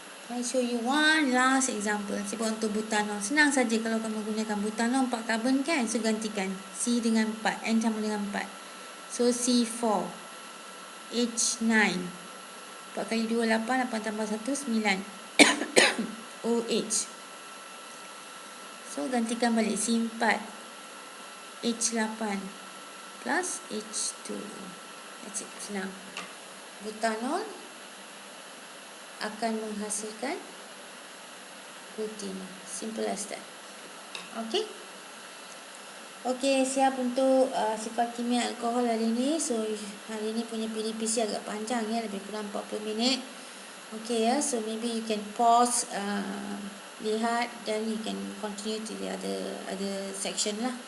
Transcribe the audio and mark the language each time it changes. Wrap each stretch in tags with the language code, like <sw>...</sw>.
<en>I show you one last example.</en> <ms>Sebab untuk butanol, senang saja kalau kamu gunakan butanol 4 karbon kan. So gantikan C dengan 4, N sama dengan 4. So C4 H9 4 kali 2 8, 8 tambah 1 9 OH. So gantikan balik C4 H8 plus H2.</ms> <en>That's it,</en> <ms>senang. Butanol akan menghasilkan protein.</ms> <en>Simple as that.</en> <ms>Okey, siap untuk sifat kimia alkohol hari ini. So hari ini punya PDPC agak panjang ya, lebih kurang 40 minit.</ms> <en>Okay ya, so maybe you can pause, lihat, then you can continue to the other section lah.</en>